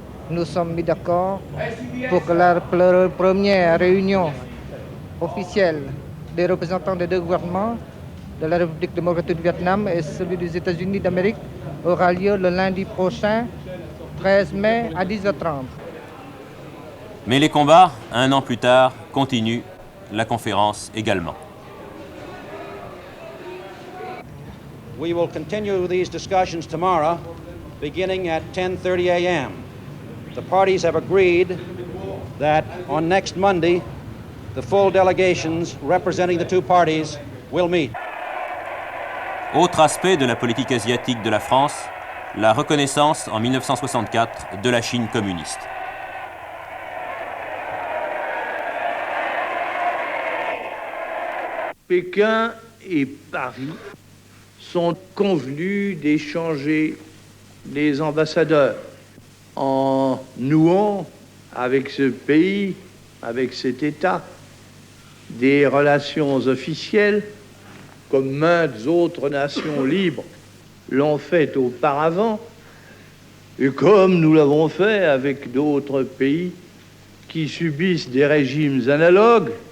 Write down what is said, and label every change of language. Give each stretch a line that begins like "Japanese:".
French: Nous sommes mis d'accord pour que la première réunion officielle des représentants des deux gouvernements de la République démocratique du Vietnam et celui des États-Unis d'Amérique aura lieu le lundi prochain, 13 mai à 10h30. Mais les combats, un an plus tard, continuent, la conférence également.
English: We will continue these discussions tomorrow, beginning at 10:30 a.m. The parties have agreed that on next Monday, the full delegations representing the two parties will meet.
French: Autre aspect de la politique asiatique de la France, la reconnaissance en 1964 de la Chine communiste. Pékin et Paris sont convenus d'échanger les ambassadeurs en nouant avec ce pays, avec cet État, des relations officielles comme maintes autres nations libres l'ont fait auparavant et comme nous l'avons fait avec d'autres pays qui subissent des régimes analogues.